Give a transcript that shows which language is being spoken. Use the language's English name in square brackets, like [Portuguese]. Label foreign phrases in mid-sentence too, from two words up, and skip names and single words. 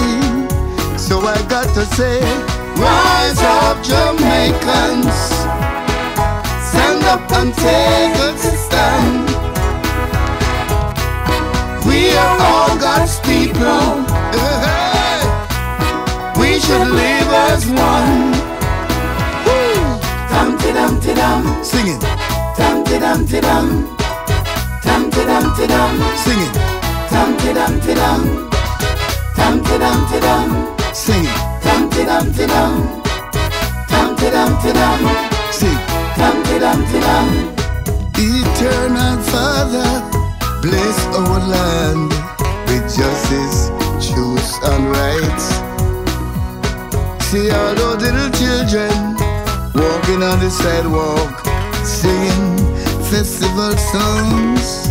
[English] So I got to say, rise up, Jamaicans, stand up and take a stand. We are all God's people. We should live as one. Dum ti dum ti dum. Sing it. Dum ti dum ti dum. Dum ti dum ti dum. Sing it. Dum ti dum ti dum. Dum ti dum ti dum. Sing it. Dum ti dum ti dum. Dum ti dum ti dum. Sing. Dum ti dum ti dum. Eternal Father, bless our land with justice, truth, and rights. See all those little children walking on the sidewalk, singing festival songs.